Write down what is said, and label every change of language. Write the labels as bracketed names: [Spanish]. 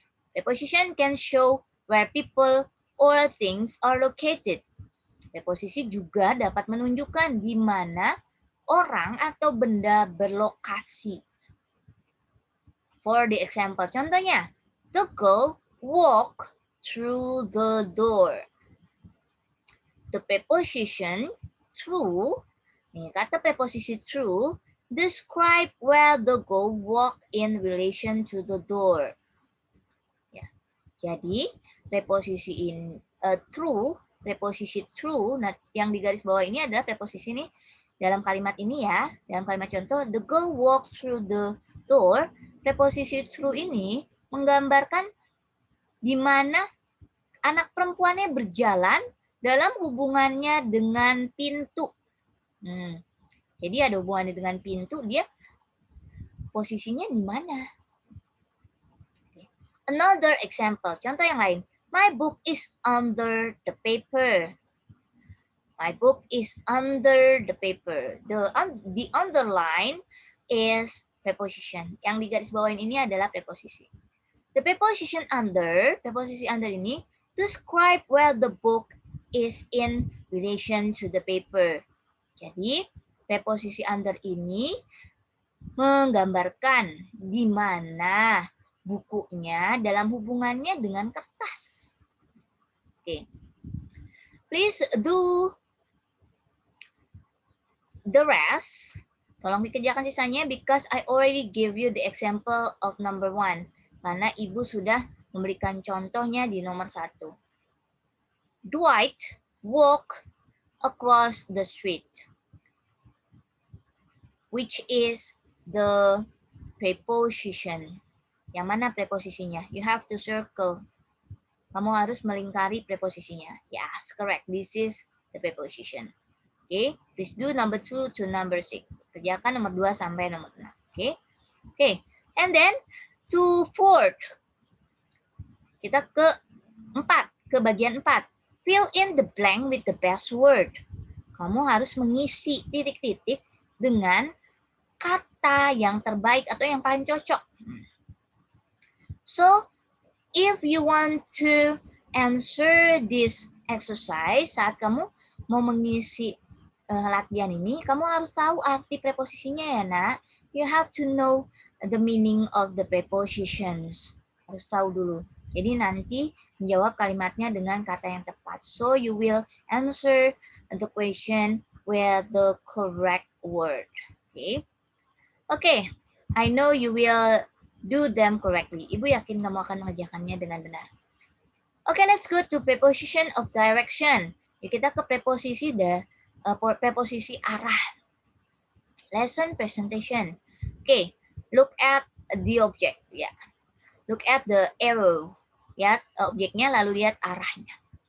[English] Preposition can show where people or things are located. [Indonesian] Preposisi juga dapat menunjukkan di mana orang atau benda berlokasi. [English] For the example, [Indonesian] contohnya, [English] the girl walked through the door. The preposition through, [Indonesian] kata preposisi through, [English] describe where the girl walked in relation to the door. [Indonesian] Ya. Jadi preposisi in preposisi through, nah, yang di garis bawah ini adalah preposisi ini dalam kalimat ini ya. Dalam kalimat contoh, [English] the girl walked through the door. [Indonesian] Preposisi through ini menggambarkan di mana anak perempuannya berjalan dalam hubungannya dengan pintu. Jadi ada hubungannya dengan pintu, dia posisinya di mana? [English] Another example, [Indonesian] contoh yang lain. [English] My book is under the paper. My book is under the paper. The underline is preposition. [Indonesian] Yang di garis bawahin ini adalah preposisi. [English] The preposition under, [Indonesian] preposisi under ini [English] describe where the book is in relation to the paper. [Indonesian] Jadi, preposisi under ini menggambarkan di mana bukunya dalam hubungannya dengan kertas. [English] Okay. Please do the rest. [Indonesian] Tolong dikerjakan sisanya [English] because I already give you the example of number 1. [Indonesian] Karena Ibu sudah memberikan contohnya di nomor 1. [English] Dwight walk across the street, which is the preposition. [Indonesian] Yang mana preposisinya? [English] You have to circle. [Indonesian] Kamu harus melingkari preposisinya. [English] Yes, correct. This is the preposition. Okay, please do number 2 to number 6. [Indonesian] Kerjakan nomor 2 sampai nomor 6. [English] Okay, okay. And then to fourth. [Indonesian] Kita ke 4, ke bagian 4. [English] Fill in the blank with the best word. [Indonesian] Kamu harus mengisi titik-titik dengan kata yang terbaik atau yang paling cocok. [English] So, if you want to answer this exercise, [Indonesian] saat kamu mau mengisi latihan ini, kamu harus tahu arti preposisinya ya, nak. [English] You have to know the meaning of the prepositions. [Indonesian] Harus tahu dulu. Jadi nanti menjawab kalimatnya dengan kata yang tepat. [English] So you will answer the question with the correct word. Okay? Okay. I know you will do them correctly. [Indonesian] Ibu yakin kamu akan mengerjakannya dengan benar. [English] Okay, let's go to preposition of direction. [Indonesian] Yuk kita ke preposisi preposisi arah. [English] Lesson presentation. Okay, look at the object. [Indonesian] Ya, [English] look at the arrow. [Indonesian] Lihat objeknya lalu lihat arahnya.